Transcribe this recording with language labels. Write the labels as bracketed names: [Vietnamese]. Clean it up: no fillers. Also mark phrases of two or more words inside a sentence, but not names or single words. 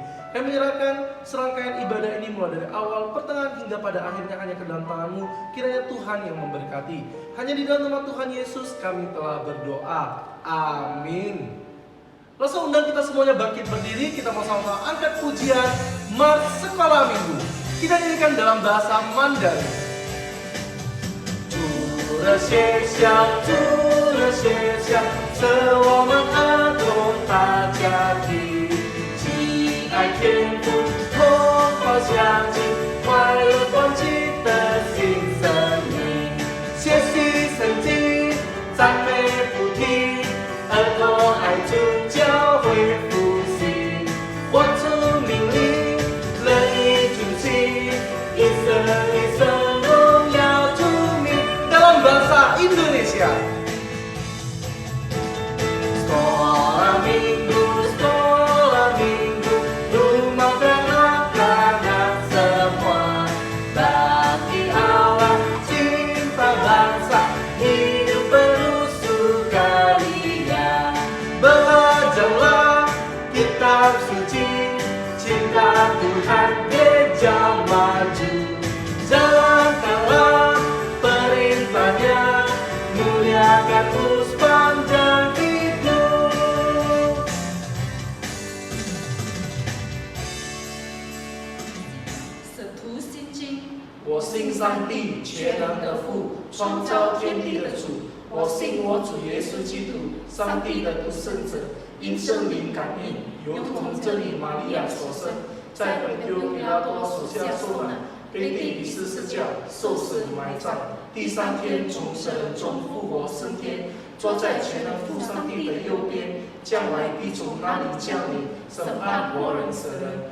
[Indonesian] Kami menyerahkan serangkaian ibadah ini mulai dari awal, pertengahan hingga pada akhirnya hanya ke dalam tangan-Mu. Kiranya Tuhan yang memberkati. Hanya di dalam nama Tuhan Yesus kami telah berdoa. Amin. Langsung undang kita semuanya bangkit berdiri. Kita mau sama-sama angkat pujian Mars Sekolah Minggu. Kita nyanyikan dalam bahasa Mandarin. [Chinese] 主的学校，主的学校，是我们儿童大家庭，亲爱天父，同胞相亲，快乐团结的新生命，学习圣经，赞美不停，儿童爱主教会复兴，活出命令，乐意助行，一生一生荣耀主名。 [Indonesian] dalam bahasa Indonesia. Sekolah Minggu, sekolah Minggu, rumah anak-anak semua. Bakti Allah, cinta bangsa, hidup penuh sukaria. Belajarlah kitab suci, cinta Tuhan gereja maju. Jalankanlah perintahnya, muliakan sepanjang hidup. [Chinese] 使徒心经，我信上帝全能的父，创造天地的主。我信我主耶稣基督，上帝的独生子，因圣灵感应，由童真理玛利亚所生，在本丢比拉多手下受难，被钉于十字架，受死埋葬，第三天从死人中复活升天，坐在全能父上帝的右边，将来必从那里降临，审判活人死人。